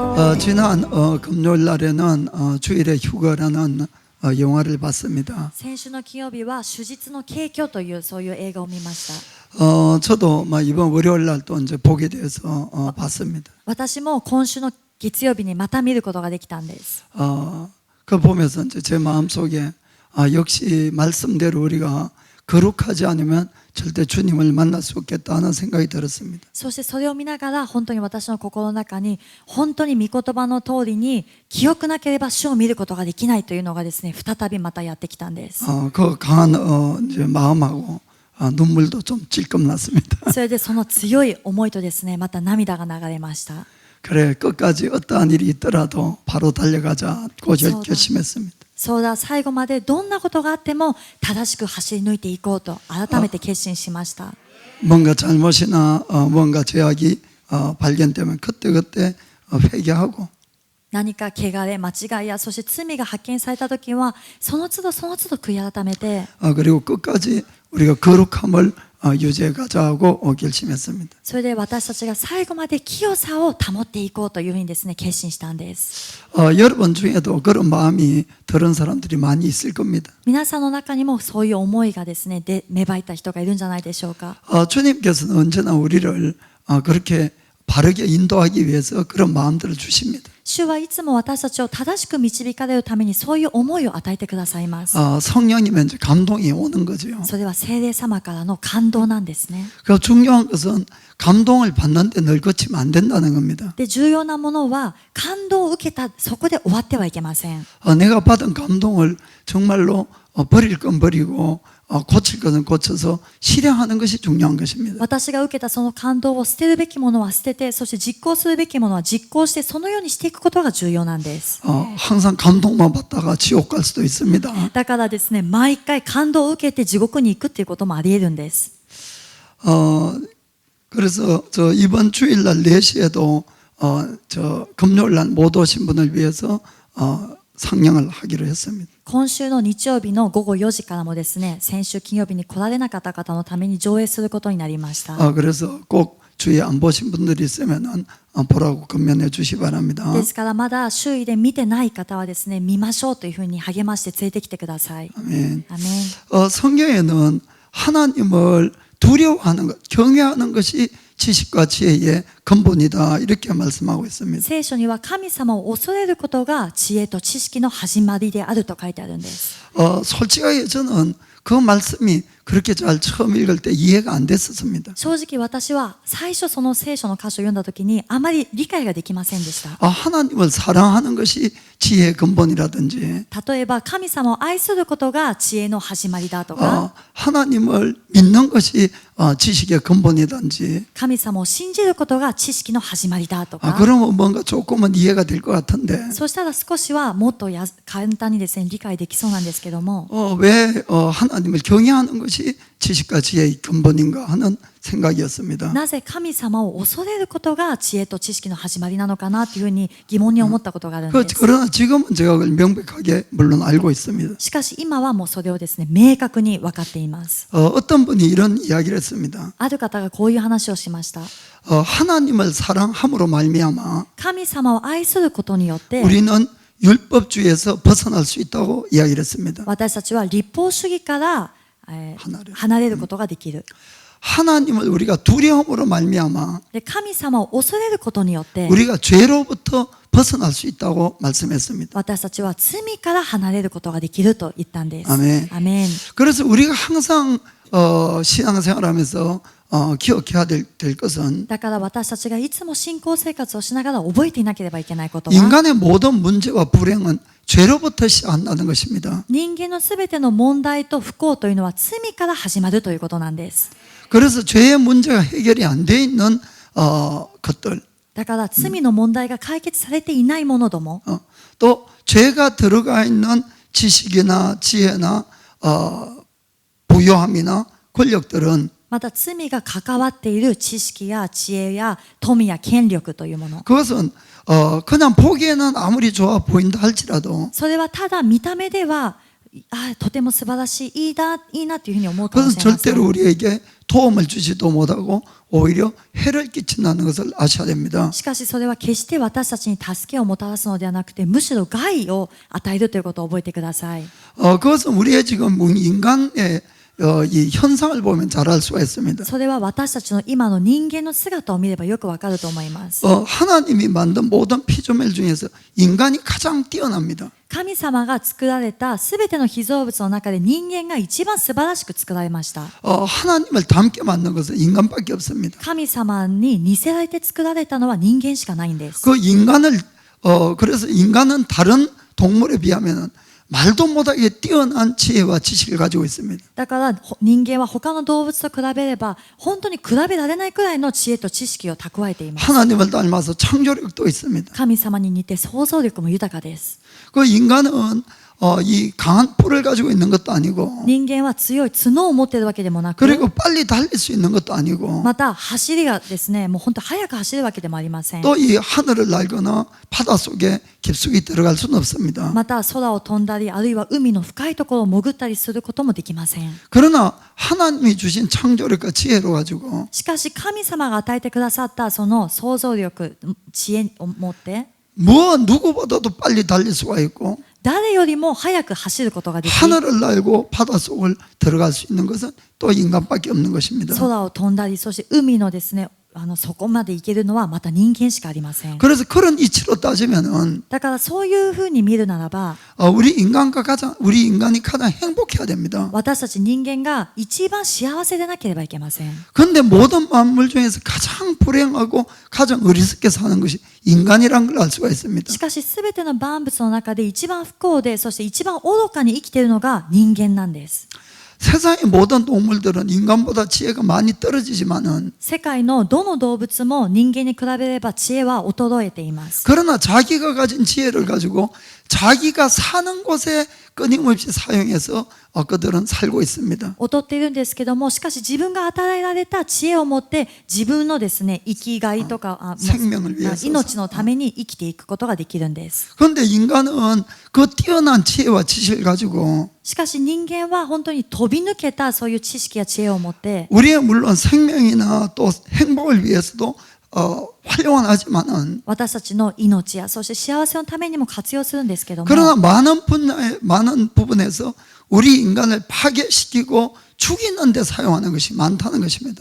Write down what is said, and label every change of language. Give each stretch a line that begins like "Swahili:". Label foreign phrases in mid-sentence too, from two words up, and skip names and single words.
Korean: 지난 금요일 날에는 주일의 휴거라는 영화를 봤습니다.
Japanese: 先週の金曜日は手術の景況というそういう映画を見ました。
Korean: 저도 이번 월요일 날 또 이제 보게 돼서 봤습니다.
Japanese: 私も今週の月曜日にまた見ることができたんです。
Korean: 그 보면서 이제 제 마음속에 역시 말씀대로 우리가 거룩하지 않으면 절대 주님을 만날 수 없겠다는 생각이 들었습니다.
Japanese: そしてそれを見ながら本当に私の心の中に本当に御言葉の通りに清くなければ主を見ることができないというのがですね、再びまたやってきたんです。
Korean: 그 강한 이제 마음하고 눈물도 좀 찔끔 났습니다.
Japanese: それでその強い思いとですね、また涙が流れました。
Korean: 그래 끝까지 어떠한 일이 있더라도 바로 달려가자고 결심했습니다.
Japanese: そうだ、最後までどんなことがあっても正しく走り抜いていこうと改めて決心しました。
Korean: 뭔가 잘못이나 뭔가 죄악이 발견되면 그때그때 회개하고
Japanese: 何か汚れ、間違いやそして罪が発見されたときはその都度その都度悔い改めて
Korean: 그리고 끝까지 우리가 거룩함을 유지해 가자고 결심했습니다.
Japanese: それで私たちが最後まで清さを保っていこうというふうにですね、決心したんです。
Korean: 여러분 중에도 그런 마음이 들은 사람들이 많이 있을 겁니다.
Japanese: 皆さんの中にもそういう思いがですね、芽生えた人がいるんじゃないでしょうか。
Korean: 주님께서는 언제나 우리를 그렇게 바르게 인도하기 위해서 그런 마음들을 주십니다.
Japanese: 主はいつも私たちを正しく導かれるためにそういう思いを与えてくださいます。
Korean: 성령이면 이제 감동이 오는 거죠.
Japanese: それは聖霊様からの感動なんですね。
Korean: 그 중요한 것은 감동을 받는데 늘 거치면 안 된다는 겁니다.
Japanese: で、重要なものは感動を受けたそこで終わってはいけません。
Korean: 내가 받은 감동을 정말로 버릴 건 버리고 고칠 것은 고쳐서 실행하는 것이 중요한 것입니다.
Japanese: 私が受けたその感動を捨てるべきものは捨てて、そして実行するべきものは実行して、そのようにしていくことが重要なんです。
Korean: 항상 감동만 받다가 지옥 갈 수도 있습니다.
Japanese: だからですね、毎回感動を受けて地獄に行くっていうこともあり得るんです。
Korean: 그래서 저 이번 주일날 4시에도 저 금요일날 못 오신 분을 위해서 상영을 하기로 했습니다.
Japanese: 今週の日曜日の午後4時からもですね、先週金曜日に来られなかった方のために上映することになりました。
Korean: 그래서 꼭 주위에 안 보신 분들이 있으면은 보라고 권면해 주시 바랍니다.
Japanese: ですからまだ周囲で見てない方はですね、見ましょうというふうに励まして連れてきてください。
Korean: 아멘.
Japanese: アメン。
Korean: 성경에는 하나님을 두려워하는 것, 경외하는 것이 지식과 지혜의 근본이다 이렇게 말씀하고 있습니다.
Japanese: 聖書には神様を恐れることが知恵と知識の始まりであると書いてあるんです。
Korean: 솔직하게 저는 그 말씀이 그렇게 잘 처음 읽을 때 이해가 안 됐었습니다.
Japanese: 正直私は最初その聖書の箇所を読んだ時にあまり理解ができませんでした。
Korean: 하나님을 사랑하는 것이 지혜의 근본이라든지
Japanese: 例えば神様を愛することが知恵の始まりだとか、
Korean: 하나님을 믿는 것이 지식의 근본이든지
Japanese: 神様を信じることが知識の始まりだとか、
Korean: 그러면 뭔가 조금은 이해가 될 것 같은데
Japanese: そしたら少しはもっと簡単にですね理解できそうなんですけども、
Korean: 왜 하나님을 경외하는 것이 지식과 지혜의 근본인가 하는 생각이었습니다.
Japanese: なぜ神様を恐れることが知恵と知識の始まりなのかなというふうに疑問に思ったことがあるんです。
Korean: 그러나 지금은 제가 그걸 명백하게 물론 알고 있습니다.
Japanese: しかし今はもうそれをですね明確に分かっています。
Korean: 어떤 분이 이런 이야기를 했습니다.
Japanese: ある方がこういう話をしました。
Korean: 하나님을 사랑함으로 말미암아
Japanese: 神様を愛することによって
Korean: 우리는 율법주의에서 벗어날 수 있다고 이야기를 했습니다.
Japanese: 私たちは立法主義から離れることができる。
Korean: 하나님을 우리가 두려움으로 말미암아
Japanese: で、神様を恐れることによって
Korean: 우리가 죄로부터 벗어날 수 있다고 말씀했습니다.
Japanese: 私たちは罪から離れることができると言ったんです。
Korean: 아멘.
Japanese: アメン。
Korean: 그래서 우리가 항상 신앙생활하면서 기억해야 될 것은
Japanese: だから私たちがいつも信仰生活をしながら覚えていなければいけないことは、
Korean: 인간의 모든 문제와 불행은 죄로부터 시작한다는 것입니다.
Japanese: 人間のすべての問題と不幸というのは罪から始まるということなんです。
Korean: 그래서 죄의 문제가 해결이 안 돼 있는 것들
Japanese: だから罪の問題が解決されていないものども、
Korean: 또 죄가 들어가 있는 지식이나 지혜나 부요함이나 권력들은
Japanese: また罪が関わっている知識や知恵や富や権力というもの、
Korean: 그것은 그냥 보기에는 아무리 좋아 보인다 할지라도
Japanese: それはただ見た目ではとても素晴らしい、いいなというふうに思うかも
Korean: 그것은
Japanese: しれません。
Korean: 절대로 우리에게 도움을 주지도 못하고 오히려 해를 끼친다는 것을 아셔야 됩니다.
Japanese: しかしそれは決して私たちに助けをもたらすのではなくて、むしろ害を与えるということを覚えてください。
Korean: 그것은 우리의 지금 인간의 이 현상을 보면 잘 알 수가 있습니다.
Japanese: それは私たちの今の人間の姿を見ればよくわかると思います。
Korean: 하나님이 만든 모든 피조물 중에서 인간이 가장 뛰어납니다.
Japanese: 神様が作られたすべての被造物の中で人間が一番素晴らしく作られました。
Korean: 하나님을 닮게 만든 것은 인간밖에 없습니다.
Japanese: 神様に似せられて作られたのは人間しかないんです。
Korean: 그 인간을 그래서 인간은 다른 동물에 비하면 말도 못하게 뛰어난 지혜와 지식을 가지고 있습니다.
Japanese: だから人間は他の動物と比べれば本当に比べられないくらいの知恵と知識を蓄えています。
Korean: 하나님을 닮아서 창조력도 있습니다.
Japanese: 神様に似て想像力も豊かです。
Korean: 그 인간은 이 강한 뿔을 가지고 있는 것도 아니고
Japanese: 人間は強い角を持っているわけでもなく、
Korean: 그리고 빨리 달릴 수 있는 것도 아니고
Japanese: また走りがですね、もう本当速く走るわけでもありません。
Korean: 또 이 하늘을 날거나 바다 속에 깊숙이 들어갈 수는 없습니다.
Japanese: また空を飛んだり、あるいは海の深いところを潜ったりすることもできません。
Korean: 그러나 하나님이 주신 창조력과 지혜로 가지고
Japanese: しかし神様が与えてくださったその想像力、知恵を持って、
Korean: 누구보다도 빨리 달릴 수가 있고
Japanese: 誰よりも速く走ることができ、
Korean: 하늘을 날고 바다 속을 들어갈 수 있는 것은 또 인간밖에 없는 것입니다.
Japanese: 空を飛んだり、そして海のですね、そこまで行けるのはまた人間しかありません。
Korean: 그래서 그런 이치로 따지면은
Japanese: だからそういうふうに見るならば、
Korean: 우리 인간이 가장 행복해야 됩니다.
Japanese: 私たち人間が一番幸せでなければいけません。
Korean: 그런데 모든 만물 중에서 가장 불행하고 가장 어리석게 사는 것이 인간이란 걸 알 수가 있습니다.
Japanese: しかし全ての万物の中で一番不幸で、そして一番愚かに生きているのが人間なんです。
Korean: 세상의 모든 동물들은 인간보다 지혜가 많이 떨어지지만은
Japanese: 世界のどの動物も人間に比べれば知恵は衰えています。
Korean: 그러나 자기가 가진 지혜를 가지고 자기가 사는 곳에 끊임없이 사용해서 그들은 살고 있습니다.
Japanese: 劣っているんですけども、しかし自分が与えられた知恵を持って自分のですね、生きがいとか
Korean: 생명을 위해서
Japanese: 命のために生きていくことができるんです。
Korean: 그런데 인간은 그 뛰어난 지혜와 지식을 가지고
Japanese: しかし人間は本当に飛び抜けたそういう知識や知恵を持って、
Korean: 우리의 물론 생명이나 또 행복을 위해서도 활용은 하지만은
Japanese: 私たちの命やそして幸せのためにも活用するんですけども、
Korean: 그러나 많은 부분에서 우리 인간을 파괴시키고 죽이는 데 사용하는 것이 많다는 것입니다.